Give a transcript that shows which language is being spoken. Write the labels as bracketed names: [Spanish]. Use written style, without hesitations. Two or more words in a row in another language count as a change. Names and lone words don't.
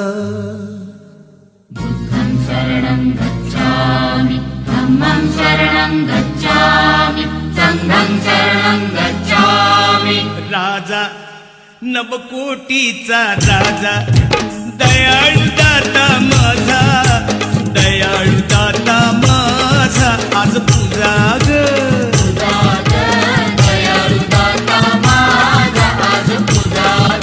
[Pali] शरणं गच्छामि धम्मं शरणं गच्छामि संघं शरणं गच्छामि [Marathi] राजा नवकोटीचा राजा दयाळू दाता माझा दयाळू दाता माझा आज पूजा ग दयाळु दाता माझा आज पूजा